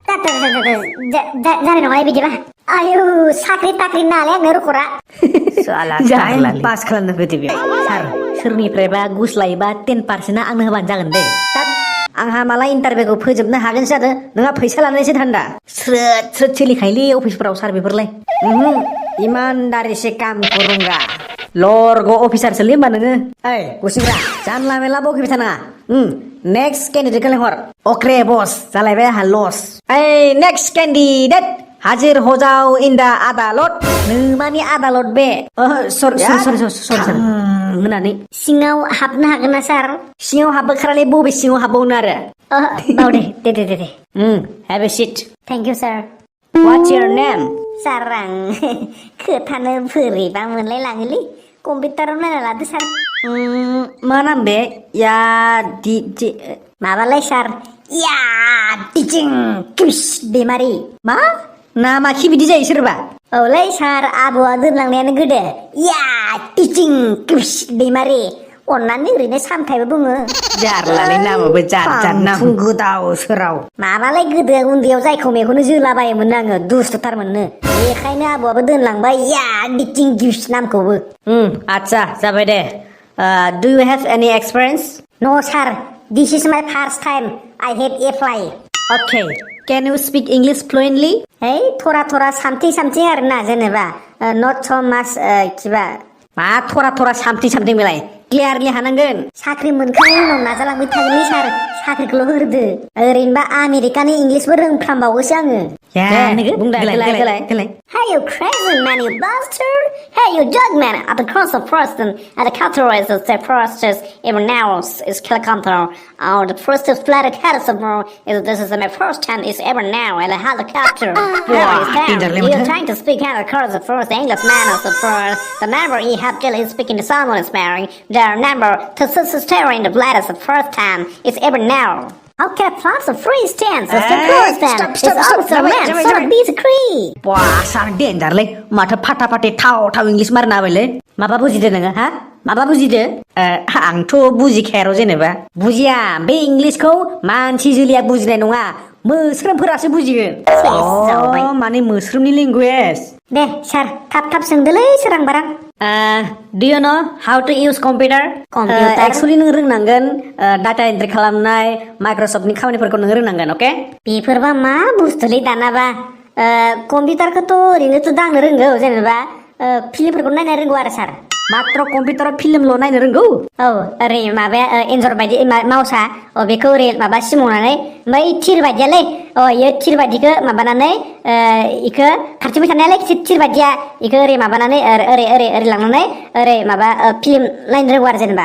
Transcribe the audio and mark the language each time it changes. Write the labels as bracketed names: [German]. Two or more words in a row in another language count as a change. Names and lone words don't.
[Bodo] जानाय नङालै बिदिबा आयु साख्रि ताख्रि नालाय आंनो रखरा पास खालामनो फैदो बेयाव सार सोरनिफ्रायबा गुस लायोबा 10%आ आंनो होबानो जागोन दे आंहा माला इन्टारभिउखौ फोजोबनो हागोन जादो नोंहा फैसा लानायसो धान्दा स्रोद सोलिखायोलै अफिसफोराव सार बेफोरलाय [Hindi] ईमानदारी से काम करूंगा [Bodo] लर्ग अफिसारसोलै होमबा नोङो ओइ गुसिंग्रा जानला मेला बखिबाय थानाङा [English] next candidateखौ [Bodo] लेंहर अके बस जालायबाय आंहा लस ओइ [English] next candidate [Bodo] हाजिर हजाव इन दा आदालत नोमानि आदालत बे सरि होनानै सिङाव हाबनो हागोन ना सार सिङाव हाबबोखारालै बबे सिङाव हाबबावनो आरो बावदे दे [English] have a seat thank you sir what's your name [Bodo] सार आं खोथानो बोरैबा मोनलाय लाङोलै कम्पिउटाराव नायना लादो सार मा नाम बे या माबालाय सार या टिचिं क्रिस दैमारि मा नामा खि बिदि जायो सोरबा औलै सार आबौआ दोनलांनायानो गोदो या टिचिं क्रिस दैमारि अननानै ओरैनो सामथायबो बुङो जारलालै नामाबो जार नाम गोदाव सोराव माबालाय गोदो उन्दैयाव जायखौ मेखौनो जोलाबायोमोन आङो दुस्थ'थारमोननो बेखायनो आबौआबो दोनलांबाय या टिचिं क्रिस नामखौबो आच्छा जाबाय दे [English] do you have any experience no sir this is my first time I have apply okay can you speak English fluently [Hindi] है थोड़ा [Bodo] सामथिं आरोना जेनेबा [English] not so much [Bodo] किबा मा थरा सामथिं बेलाय क्लियारलि हानांगोन साख्रि मोनखांनायनि उनाव नाजालांबाय थागोनलै सार साख्रिखौल' होदो ओरैनोबा आमेरिकानि इंलिसबो रोंफ्रामबावोसो आङो बुंलाय [English] Hey you crazy man you bastard Hey you dog man at the cross of Preston at the counter is the first is even now is helicopter the first is flight of helicopter is this is my first time is ever now and a helicopter you're trying to speak out of course the first English man of the first the number he had is speaking to someone is marrying their number to steering the flight is the first time is ever now How can a plus of free stance as the first stand is also man so these agree [Bodo] Wah सार डेन्जारलै माथो फाटा फाटे थाव इंलिस मारना होबायलै माबा बुजिदो नोङो हा माबा बुजिदो आंथ' बुजिखाया र' जेनेबा बुजिया बे इंलिसखौ मानसि जोलैया बुजिनाय नङा मोस्रोमफोरासो बुजिगोन माने मोस्रोमनि लेंगुवेज दे सार थाब सोंदोलै सोरां बारां [English] Do you know how to use computer? [Bodo] Actually नों रोंनांगोन [English] data entry [Bodo] खालामनाय माइक्रसफ्टनि खामानिफोरखौ नों रोंनांगोन अके बेफोरबा मा बुस्थुलै दानाबा कम्पिउटारखौथ' ओरैनोथ' दांनो रोंगौ जेनेबा फिल्मफोरखौ नायनो रोंगौ आरो सार मात्र कम्पिउटाराव फिल्मल' नायनो रोंगौ औ ओरै माबाया एन्जर बायदि माउसा बेखौ ओरै माबा सिमावनानै ओमफ्राय थिर बायदियालै इयो थिर बायदिखौ माबानानै इखौ खारथिबाय थानायालै थिर बायदिया इखौ ओरै माबानानै ओरै लांनानै ओरै माबा फिल्म नायनो रोंगौ आरो जेनेबा